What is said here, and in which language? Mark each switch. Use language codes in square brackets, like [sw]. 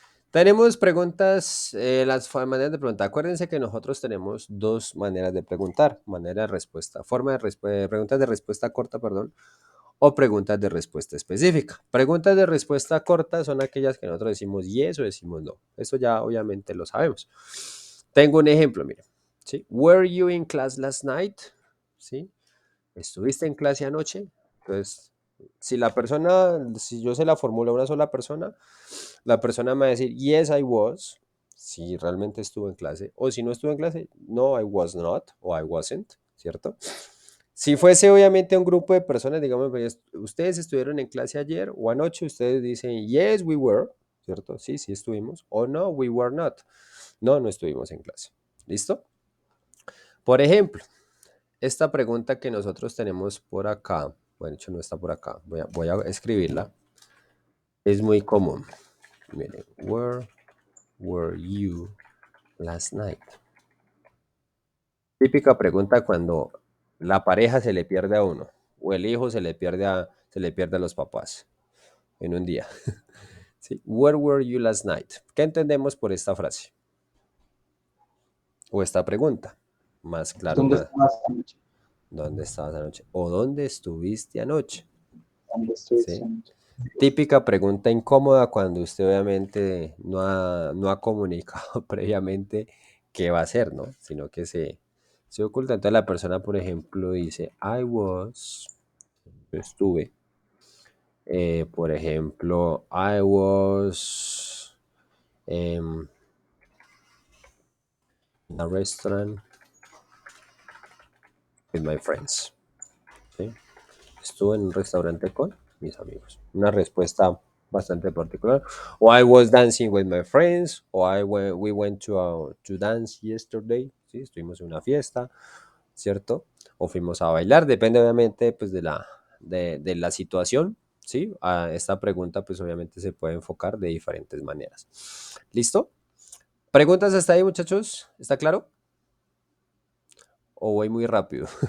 [es] tenemos preguntas, maneras de preguntar. Acuérdense que nosotros tenemos dos maneras de preguntar, manera de respuesta, preguntas de respuesta corta, perdón, o preguntas de respuesta específica. Preguntas de respuesta corta son aquellas que nosotros decimos yes o decimos no. Eso ya obviamente lo sabemos. Tengo un ejemplo, mire. ¿Sí? [en] Were you in class last night? [es] ¿Sí? ¿Estuviste en clase anoche? Entonces, si yo se la formulo a una sola persona, la persona me va a decir, [en] yes, I was, [es] si realmente estuvo en clase, o si no estuvo en clase, [en] no, I was not, [es] o [en] I wasn't, [es] ¿cierto? Si fuese obviamente un grupo de personas, digamos, pues, ustedes estuvieron en clase ayer o anoche, ustedes dicen, [en] yes, we were, [es] ¿cierto? Sí, sí estuvimos, o no, [en] we were not, [es] no, no estuvimos en clase, ¿listo? Por ejemplo, esta pregunta que nosotros tenemos por acá, bueno, de hecho no está por acá, voy a escribirla, es muy común. Miren, [en] where were you last night? [es] Típica pregunta cuando la pareja se le pierde a uno o el hijo se le pierde a los papás en un día. ¿Sí? [en] Where were you last night? [es] ¿Qué entendemos por esta frase? O esta pregunta. Más claro, ¿Dónde más. estabas anoche? ¿Dónde estabas anoche? ¿O dónde estuviste anoche? ¿Dónde estuviste ¿Sí? anoche? Típica pregunta incómoda cuando usted obviamente no ha comunicado previamente qué va a hacer, ¿no? Sino que se oculta. Entonces la persona, por ejemplo, dice, yo estuve. Por ejemplo, [en] I was in a restaurant with my friends. [es] ¿Sí? Estuve en un restaurante con mis amigos. Una respuesta bastante particular. [en] O I was dancing with my friends. O we went to dance yesterday. [es] ¿Sí? Estuvimos en una fiesta, ¿cierto? O fuimos a bailar. Depende obviamente pues, de la situación. ¿Sí? Esta pregunta pues obviamente se puede enfocar de diferentes maneras. ¿Listo? ¿Preguntas hasta ahí, muchachos? ¿Está claro? ¿O voy muy rápido?